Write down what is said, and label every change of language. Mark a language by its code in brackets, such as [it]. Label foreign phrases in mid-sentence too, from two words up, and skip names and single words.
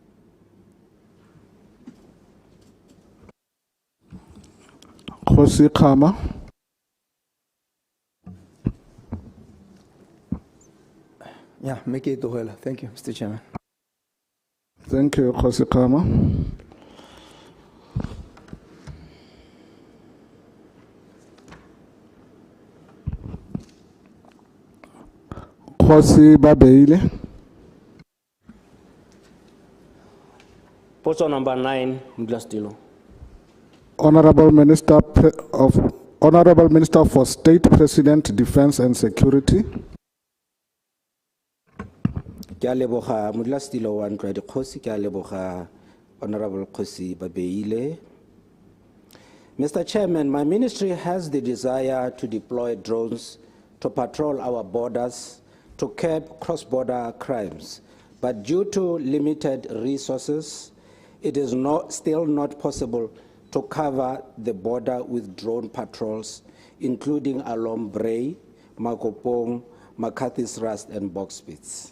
[en] Kgosi Khama. Yeah, make it well. Thank you, Mr. Chairman. Thank you, Kgosi Khama. Kgosi Babeile. [tn] Potso number 9, modulasetilo. [en] Honorable Minister for State President, Defense and Security. [tn] Ke a leboga modulasetilo wa ntlo ya Dikgosi, ke a leboga Honorable Kgosi Babeile. [en] Mr. Chairman, my ministry has the desire to deploy drones to patrol our borders to curb cross-border crimes, but due to limited resources, it is still not possible to cover the border with drone patrols, including along Bray, Makopong, McCarthy's Rust, and Box Spits.